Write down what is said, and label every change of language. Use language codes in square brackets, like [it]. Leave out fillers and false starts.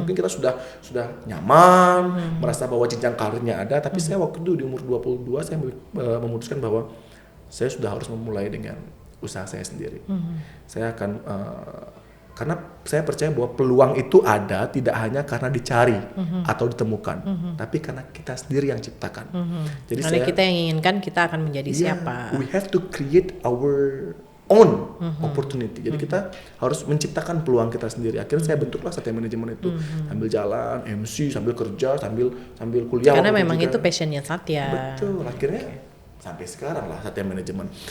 [id] Mungkin kita sudah nyaman, merasa bahwa jenjang karirnya ada, tapi saya waktu itu di umur 22 saya memutuskan bahwa saya sudah harus memulai dengan usaha saya sendiri. Saya akan karena saya percaya bahwa peluang itu ada tidak hanya karena dicari atau ditemukan, tapi karena kita sendiri yang ciptakan. Jadi karena kita yang inginkan kita akan menjadi siapa. [en] We have to create our own opportunity. [id] Jadi kita harus menciptakan peluang kita sendiri. Akhirnya saya bentuklah Satya Manajemen itu, sambil jalan, MC, sambil kerja, sambil kuliah. Karena memang itu passionnya Satya. Betul. Akhirnya sampai sekarang lah Satya Manajemen.